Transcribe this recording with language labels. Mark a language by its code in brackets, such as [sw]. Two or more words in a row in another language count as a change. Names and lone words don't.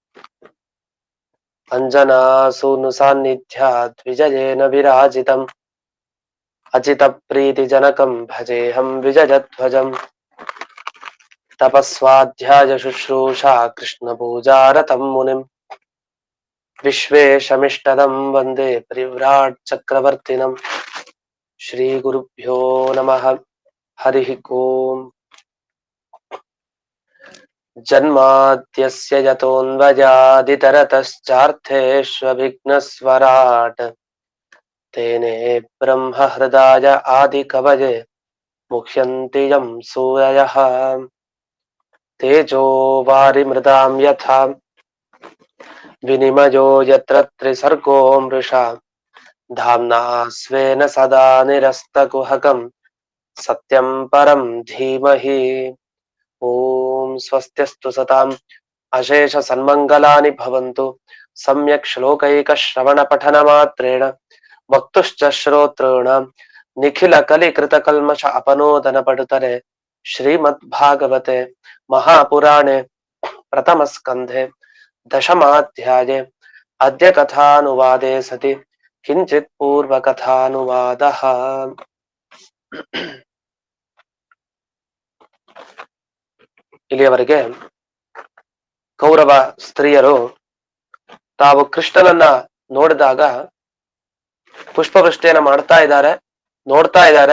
[sa] ಅಂಜನಾಸೂನು ಸಾನ್ನಿಧ್ಯಾತ್ ವಿಜಯೇನ ವಿರಾಜಿತಂ ಅಚಿತಪ್ರೀತಿಜನಕಂ ಭಜೇಹಂ ವಿಜಯಧ್ವಜಂ ತಪಸ್ವಾಧ್ಯಾಯ ಶುಶ್ರೂಷಾ ಕೃಷ್ಣಪೂಜಾರತಂ ಮುನಿಂ ವಿಶ್ವೇಶಮಿಷ್ಟದಂ ವಂದೇ ಪರಿವ್ರಾಟ್ ಚಕ್ರವರ್ತಿನಂ. ಶ್ರೀ ಗುರುಭ್ಯೋ ನಮಃ. ಹರಿ ಓಂ. ಜನ್ಮಾದ್ಯಸ್ಯ ಯತೋನ್ವಯಾದಿತರತಶ್ಚಾರ್ಥೇಷ್ವಭಿಘ್ನಸ್ವರಾಟ್ ತೇನೇ ಬ್ರಹ್ಮ ಹೃದಯ ಆದಿಕವಯೇ ಮುಹ್ಯಂತಿ ಯಂ ಸೂರಯಃ. ತೇಜೋ ವಾರಿಮೃತಾಂ ಯಥಾ ವಿನಿಮಯೋ ಯತ್ರ ತ್ರಿಸರ್ಗೋ ಮೃಷಾ ಧಾಮ್ನಾ ಸ್ವೇನ ಸದಾ ನಿರಸ್ತಕುಹಕಂ ಸತ್ಯಂ ಪರಂ ಧೀಮಹಿ. ಓಂ ಸ್ವಸ್ತ್ಯಸ್ತು ಸತಾಂ ಅಶೇಷ ಸನ್ಮಂಗಲಾನಿ ಭವಂತು. ಸಮ್ಯಕ್ ಶ್ಲೋಕೈಕ ಶ್ರವಣ ಪಠನ ಮಾತ್ರೇಣ ವಕ್ತುಶ್ಚ ಶ್ರೋತॄಣಾಂ ನಿಖಿಲ ಕಲಿಕೃತ ಕಲ್ಮಷ ಅಪನೋದನ ಪಡುತರೆ. ಶ್ರೀಮದ್ ಭಾಗವತೆ ಮಹಾಪುರಾಣೆ ಪ್ರಥಮ ಸ್ಕಂಧೆ ದಶಮಾಧ್ಯಾಯೇ ಅದ್ಯ ಕಥಾನುವಾದೇ ಸತಿ ಕಿಂಚಿತ್ ಪೂರ್ವ ಕಥಾನುವಾದಃ. [kn] ಇಲ್ಲಿಯವರೆಗೆ ಕೌರವ ಸ್ತ್ರೀಯರು ತಾವು ಕೃಷ್ಣನನ್ನ ನೋಡಿದಾಗ ಪುಷ್ಪವೃಷ್ಟಿಯನ್ನ ನೋಡ್ತಾ ಇದ್ದಾರೆ.